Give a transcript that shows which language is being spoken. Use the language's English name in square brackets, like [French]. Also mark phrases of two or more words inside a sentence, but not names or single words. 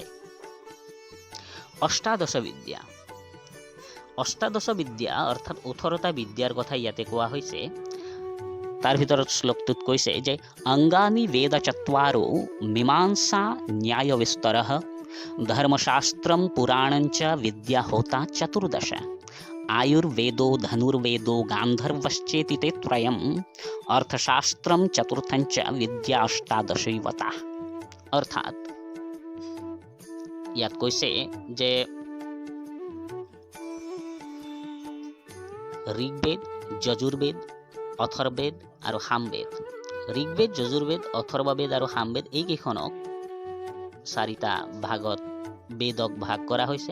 [Assamese] অষ্টাদশ বিদ্যা অৰ্থাৎ 18টা বিদ্যাৰ কথা ইয়াতে কোৱা হৈছে। তাৰ ভিতৰত শ্লোকটোত কৈছে যে [Sanskrit] অংগানি বেদ চত্বাৰো মীমাংসা ন্যায় বিস্তৰঃ ধৰ্মশাস্ত্ৰম পুৰাণঞ্চ বিদ্যা হোতা চতুর্দশ आयुर्वेदो धनुर्वेदो गांधर्वश्चेति ते त्रयम् अर्थशास्त्रम चतुर्थंच विद्या अष्टादशैवता। [Assamese] अर्थात ইয়াত কৈছে যে ঋগ্বেদ, যজুৰ্বেদ, অথৰ্ববেদ আৰু সামবেদ। ঋগ্বেদ, যজুৰ্বেদ, অথৰ্ববেদ আৰু সামবেদ এইকেইখনক 4টা ভাগত বেদক ভাগ কৰা হৈছে।